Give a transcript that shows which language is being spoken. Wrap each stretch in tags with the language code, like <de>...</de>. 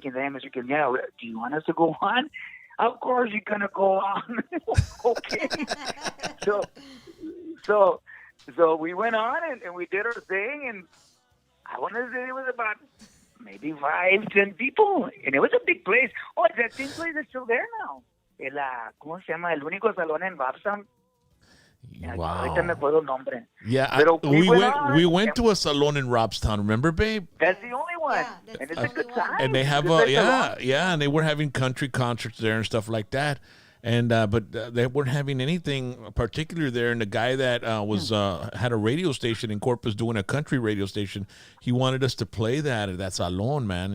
<en>Quintana, do you want us to go on? Of course you're gonna go on. Okay. So we went on and we did our thing, and I want to say it was about maybe 5-10 people, and it was a big place. Oh, that same place is still there now.</en> <es>¿Cómo se llama? El único salón en Babson. Wow. Ahorita me acuerdo el nombre.</es> <en>Yeah,</en> <es>Pero</es> <en>we went to a salon in Robstown. Remember, babe? That's the only one, Yeah, and it's a good time. And they have and they were having country concerts there and stuff like that. And but they weren't having anything particular there. And the guy that had a radio station in Corpus doing a country radio station, he wanted us to play that at that salon, man.</en>